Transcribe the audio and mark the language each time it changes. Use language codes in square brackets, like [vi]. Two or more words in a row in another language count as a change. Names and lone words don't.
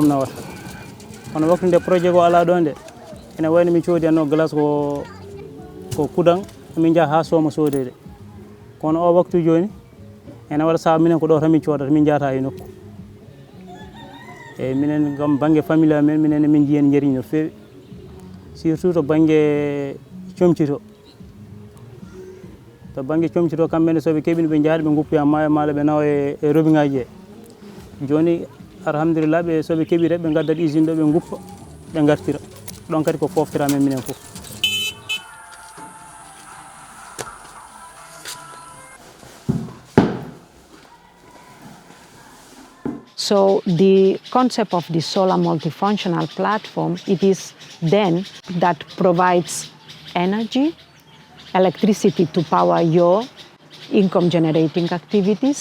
[ff] na wata kono waktu nde projet go ala ɗon nde ene wayno min coodi anno glace ko kudan min jaha ha sooma sodede kono o waktu joni ene waɗa saaha minen ko ɗo tan min coodata min jahata e nokku eyyi minen kam bangue famille amen minen min jiihen jariñ no fewi surtout to bangue comcito to bangue comcito kamɓene soɓe keeɓino ɓe jahata ɓe guppi ha maayo maalo ɓe nawa e robiŋ aji he joni alhamdulillah ɓe soɓe keeɓi rek ɓe gaddat usine ɗo ɓe guppa ɓe gartira ɗon kadi ko foftira men minen fof. [en] So the concept of the solar multifunctional platform, it is then that provides energy, electricity to power your income generating activities.